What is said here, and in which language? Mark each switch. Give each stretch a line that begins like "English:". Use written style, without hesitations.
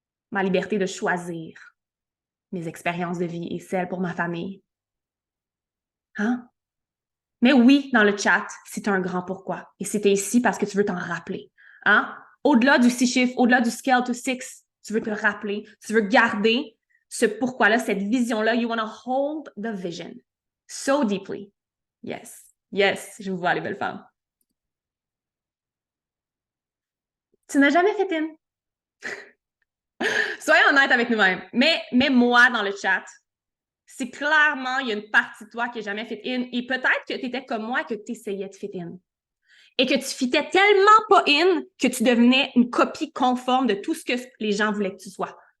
French: Ma liberté de choisir mes expériences de vie et celles pour ma famille. Hein? Mais oui, dans le chat, c'est un grand pourquoi. Et c'était ici parce que tu veux t'en rappeler. Hein? Au-delà du 6 chiffres, au-delà du scale to 6, tu veux te rappeler, tu veux garder ce pourquoi-là, cette vision-là.
English: You want to hold the vision so deeply. Yes, yes,
French: je vous vois, les belles femmes. Tu n'as jamais fait in. Soyons honnêtes avec nous-mêmes. Mais moi dans le chat, c'est clairement, il y a une partie de toi qui n'a jamais fit in. Et peut-être que tu étais comme moi, que tu essayais de fit in. Et que tu fitais tellement pas in que tu devenais une copie conforme de tout ce que les gens voulaient que tu sois.